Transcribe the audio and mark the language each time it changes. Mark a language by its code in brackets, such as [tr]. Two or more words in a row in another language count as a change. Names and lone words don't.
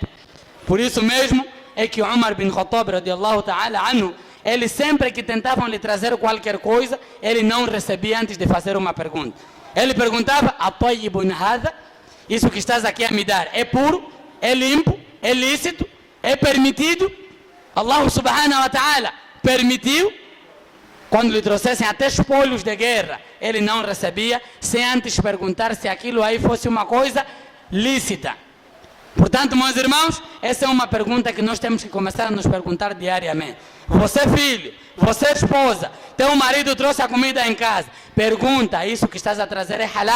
[pt] Por isso mesmo é que Umar bin Khattab, [ar] رضي الله تعالى عنه, [pt] ele sempre que tentavam lhe trazer qualquer coisa, ele não recebia antes de fazer uma pergunta. Ele perguntava, [ar] أطيب هذا? [pt] Isso que estás aqui a me dar é puro? É limpo? É lícito? É permitido? Allah [ar] سبحانه وتعالى [pt] permitiu? Quando lhe trouxessem até espólios de guerra, ele não recebia, sem antes perguntar se aquilo aí fosse uma coisa lícita. Portanto, meus irmãos, essa é uma pergunta que nós temos que começar a nos perguntar diariamente. Você filho, você esposa, teu marido trouxe a comida em casa, pergunta, isso que estás a trazer é halal?